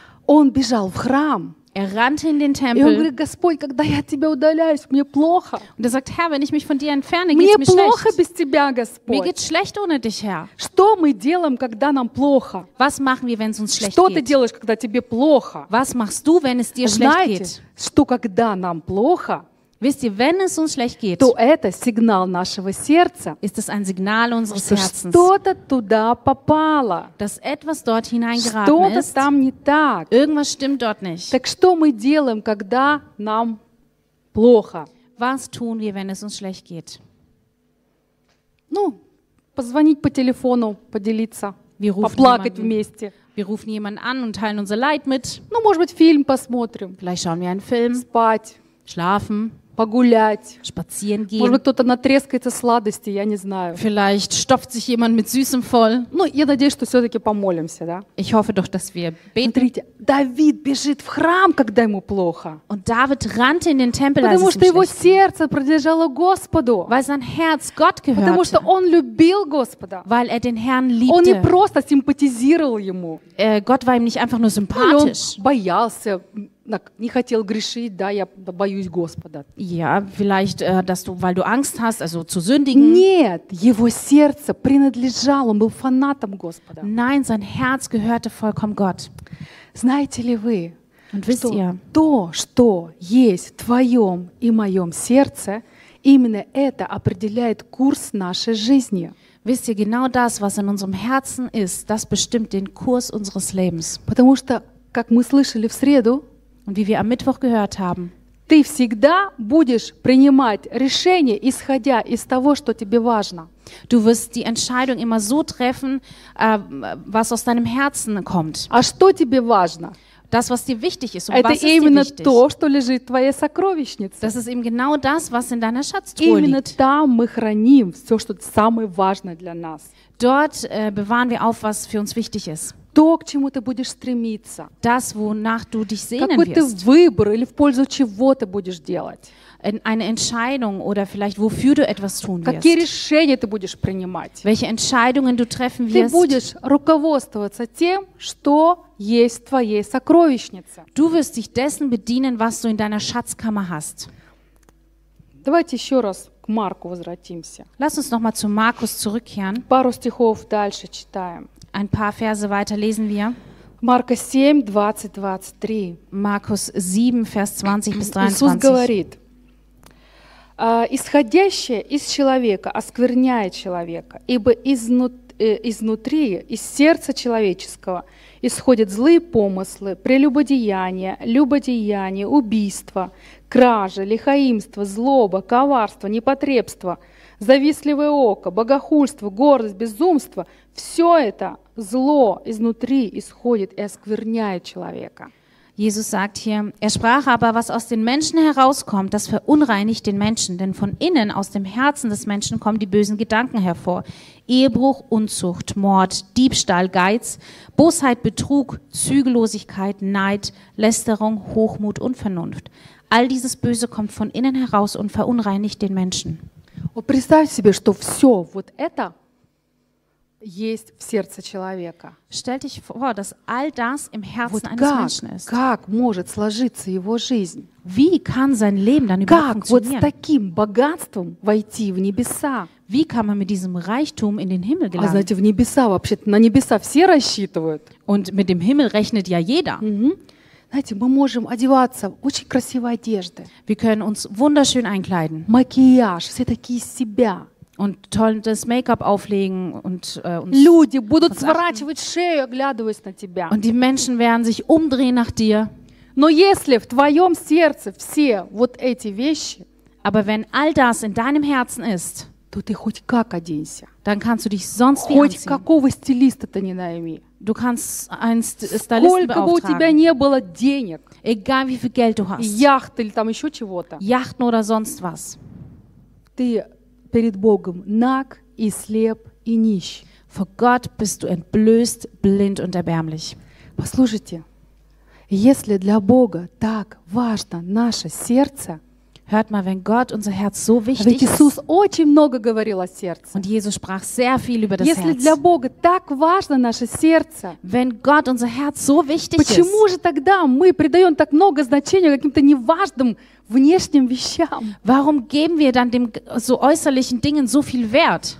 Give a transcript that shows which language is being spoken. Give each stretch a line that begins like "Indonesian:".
Russian: Он бежал в храм.
German: Er rannte in den Tempel.
Russian: И он говорит, Господь, когда я от тебя удаляюсь, мне плохо.
German: Und er sagt, Herr, wenn ich mich von dir entferne, geht's mir schlecht.
Russian: Мне плохо без тебя, Господь.
German: Mir geht's schlecht ohne dich, Herr.
Russian: Что мы делаем, когда нам плохо?
German: Was machen wir, wenn es uns schlecht
Russian: Что
German: geht?
Russian: Ты делаешь, когда тебе плохо?
German: Was machst du, wenn es dir
Russian: Знаете,
German: schlecht geht?
Russian: Что когда нам плохо?
German: Wisst ihr, wenn es uns schlecht geht,
Russian: то это сигнал нашего сердца,
German: ist es ein Signal unseres
Russian: что
German: Herzens,
Russian: что-то туда попало,
German: dass etwas dort hineingeraten
Russian: что-то
German: ist,
Russian: там не так.
German: Irgendwas stimmt dort nicht.
Russian: Так что мы делаем, когда нам плохо?
German: Was tun wir, wenn es uns schlecht geht?
Russian: Ну, позвонить по телефону, поделиться,
German: wir rufen
Russian: поплакать
German: jemanden.
Russian: Вместе.
German: Wir rufen jemanden an und teilen unser Leid mit.
Russian: Ну, может быть, фильм посмотрим.
German: Vielleicht schauen wir einen Film.
Russian: Спать.
German: Schlafen,
Russian: погулять,
German: spazieren gehen.
Russian: Может быть, кто-то натрескается сладости, я не знаю.
German: Vielleicht stopft sich jemand mit Süßem voll.
Russian: Ну, я надеюсь, что все-таки помолимся, да?
German: Ich hoffe doch, dass wir beten.
Russian: Смотрите, Давид бежит в храм, когда ему плохо.
German: Und David rannte in den Tempel,
Russian: Потому
German: als
Russian: что его сердце принадлежало Господу.
German: Weil sein Herz Gott gehörte.
Russian: Потому что он любил Господа.
German: Weil den Herrn liebte.
Russian: Он не просто симпатизировал ему.
German: Gott war ihm nicht einfach nur sympathisch.
Russian: Ну, он боялся. Не хотел грешить, да, я боюсь Господа.
German: Ja, vielleicht, dass du, weil du Angst hast, also zu sündigen.
Russian: Нет, его сердце принадлежало, он был фанатом Господа.
German: Nein, sein Herz gehörte vollkommen Gott.
Russian: Знаете ли вы,
German: Und wisst
Russian: что
German: ihr?
Russian: То, что есть в твоем и моем сердце, именно это определяет курс нашей жизни.
German: Wisst ihr, genau das, was in unserem Herzen ist, das bestimmt den Kurs unseres Lebens.
Russian: Потому что, как мы слышали в среду,
German: Und wie wir am Mittwoch gehört haben,
Russian: ты всегда будешь принимать решение, исходя из того, что тебе важно.
German: Du wirst die Entscheidung immer so treffen, was aus deinem Herzen kommt.
Russian: А что тебе важно?
German: Das, was dir wichtig ist.
Russian: Это именно то, что лежит в твоей сокровищнице.
German: Das ist eben genau das, was in deiner Schatztruhe liegt.
Russian: Именно там мы храним все, что самое важное для нас.
German: Dort bewahren wir auf, was für uns wichtig ist.
Russian: То, к чему ты будешь стремиться.
German: Das, wonach du dich sehnen
Russian: Какой
German: wirst.
Russian: Ты выбор или в пользу чего ты будешь делать.
German: Eine Entscheidung oder vielleicht wofür du etwas tun wirst.
Russian: Какие решения ты будешь принимать.
German: Welche Entscheidungen du treffen wirst.
Russian: Ты будешь руководствоваться тем, что есть в твоей сокровищнице.
German: Du wirst dich dessen bedienen, was du in deiner Schatzkammer hast.
Russian: Давайте еще раз к Марку возвратимся.
German: Lass uns noch mal zu Markus zurückkehren.
Russian: Пару стихов дальше читаем.
German: Ein paar Verse weiter lesen wir.
Russian: Марка 7, 20-23.
German: Markus 7, Vers 20-23.
Russian: Иисус говорит: «Исходящее из человека оскверняет человека, ибо изнутри, из сердца человеческого, исходят злые помыслы, прелюбодеяния, любодеяния, убийства, кражи, лихоимство, злоба, коварство, непотребство, завистливое око, богохульство, гордость, безумство. Все это зло изнутри исходит и оскверняет человека».
German: Jesus sagt hier, er sprach aber, was aus den Menschen herauskommt, das verunreinigt den Menschen, denn von innen, aus dem Herzen des Menschen, kommen die bösen Gedanken hervor. Ehebruch, Unzucht, Mord, Diebstahl, Geiz, Bosheit, Betrug, Zügellosigkeit, Neid, Lästerung, Hochmut, Unvernunft. All dieses Böse kommt von innen heraus und verunreinigt den Menschen. Und
Russian: представь себе, что все вот это есть в сердце человека.
German: Stell dich vor, dass all das im Herzen
Russian: вот
German: eines Menschen ist.
Russian: Как может сложиться его жизнь?
German: Wie kann sein Leben dann überhaupt funktionieren?
Russian: Как вот с таким богатством войти в небеса?
German: Wie kann man mit diesem Reichtum in den Himmel gelangen?
Russian: А знаете, в небеса вообще-то на небеса все рассчитывают.
German: Und mit dem Himmel rechnet ja jeder. Mm-hmm.
Russian: Знаете, мы можем одеваться в очень красивой одежде.
German: Wir können uns wunderschön einkleiden.
Russian: Макияж, все такие себя.
German: Und tolles Make-up auflegen und
Russian: Люди будут сворачивать шею, оглядываясь на тебя.
German: Und die Menschen werden sich umdrehen nach dir.
Russian: Но если в твоем сердце все вот эти вещи,
German: aber wenn all das in deinem Herzen ist,
Russian: то ты хоть как оденься.
German: Dann kannst du dich sonst wie anziehen.
Russian: Хоть какого стилиста ты не найми.
German: Du kannst einen Stylisten beauftragen.
Russian: Сколько бы у тебя не было денег,
German: egal wie viel Geld du hast,
Russian: яхты или там еще чего-то, яхт
German: oder sonst was,
Russian: ты перед Богом наг и слеп и нищ.
German: Vor Gott bist du entblößt, blind und erbärmlich.
Russian: Послушайте, если для Бога так важно наше сердце,
German: hört mal, wenn Gott unser Herz so wichtig
Russian: ведь Иисус очень много говорил о сердце.
German: Und Jesus sprach sehr viel über das
Russian: если
German: Herz.
Russian: Если для Бога так важно наше сердце,
German: wenn Gott unser Herz so wichtig
Russian: почему
German: ist,
Russian: же тогда мы придаем так много значения каким-то неважным внешним вещам?
German: Warum geben wir dann dem so äußerlichen Dingen so viel Wert?